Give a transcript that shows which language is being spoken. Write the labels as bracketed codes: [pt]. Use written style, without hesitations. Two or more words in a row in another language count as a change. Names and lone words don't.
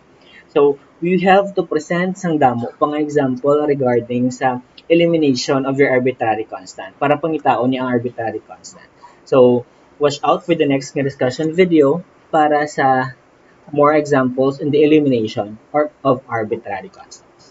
[en] So, we have to present [hil] sang damo pang [en] example regarding sa elimination of your arbitrary constant [hil] para pangitaon ni ang [en] arbitrary constant. So, watch out for the next discussion video [hil] para sa [en] more examples in the elimination of arbitrary constant.